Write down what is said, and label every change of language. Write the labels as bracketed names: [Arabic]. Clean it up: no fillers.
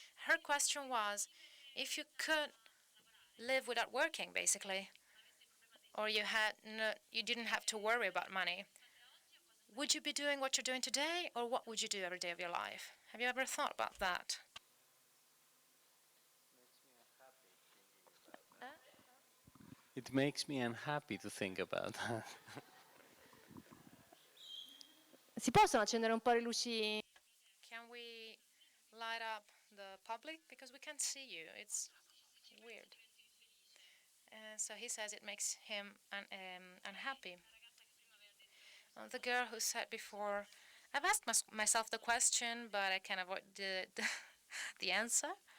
[English] Her question was, if you could live without working, basically, or you didn't have to worry about money, would you be doing what you're doing today, or what would you do every day of your life? Have you ever thought about that? It makes me unhappy to think about that. [Italian] Si possono accendere un po' le luci? [English] Can we light up the public? Because we can't see you. It's weird. So he says it makes him unhappy. The girl who said before, I've asked myself the question, but I can avoid the answer.